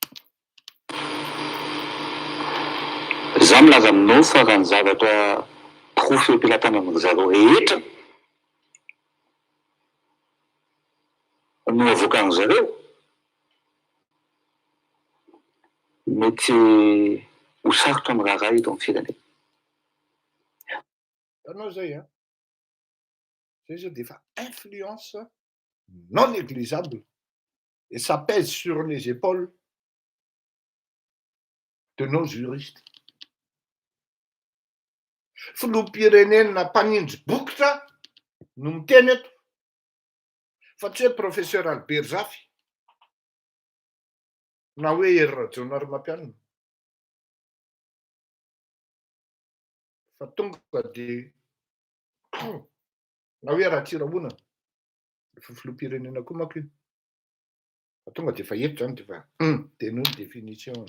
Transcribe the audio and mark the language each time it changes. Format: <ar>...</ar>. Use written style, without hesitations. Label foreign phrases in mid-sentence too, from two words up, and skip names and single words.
<mg>Za milaza aminao fa raha ny zavatra profy ampilatana amin'ny zareo rehetra no avoakan zareo mety ho sarotra amin'ny raha eto amin'ny firenena. Itanao zay a? Zay zao dia efa</mg> <fr>influence non négligeable et ça pèse sur les épaules de nos juristes.</fr> <mg>filoham-pirenena mpanindry bokotra no miteny eto fa tsy hoe professeur Albert Zafy na hoe Hery Rajaonary mampianina fa tonga de na hoe Ratsirahoana fa filoham-pirenena koa manko io fa tonga de fa eto zany de fa teny hoe définition</mg>